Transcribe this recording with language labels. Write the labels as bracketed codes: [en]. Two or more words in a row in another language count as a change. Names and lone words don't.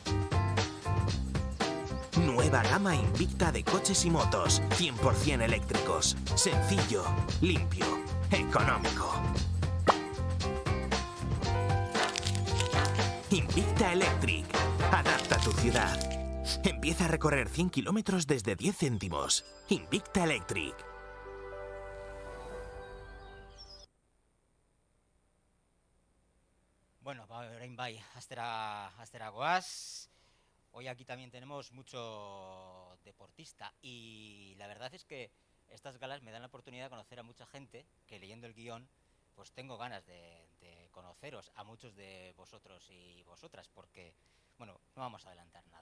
[es] Nueva gama Invicta de coches y motos, 100% eléctricos. Sencillo, limpio, económico. Invicta Electric. Adapta tu ciudad. Empieza a recorrer 100 kilómetros desde 10 céntimos. Invicta Electric. [eu] Bueno, orain bai, astera goaz. [es] Hoy aquí también tenemos mucho deportista y la verdad es que estas galas me dan la oportunidad de conocer a mucha gente que leyendo el guión pues tengo ganas de conoceros a muchos de vosotros y vosotras porque, bueno, no vamos a adelantar nada.